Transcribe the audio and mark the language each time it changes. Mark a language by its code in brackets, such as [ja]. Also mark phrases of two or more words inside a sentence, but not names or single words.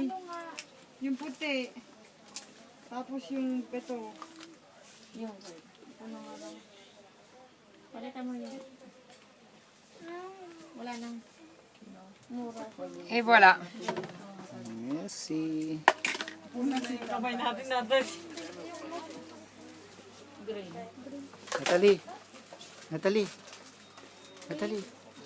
[tl] Yung puti. Tapos yung ito. Yung ano nga daw. Palitan mo yun. Wala nang mura. [fr] Et voilà. Merci. [tl] Kabay natin natin. Green. Natalie. Natalie. Natalie.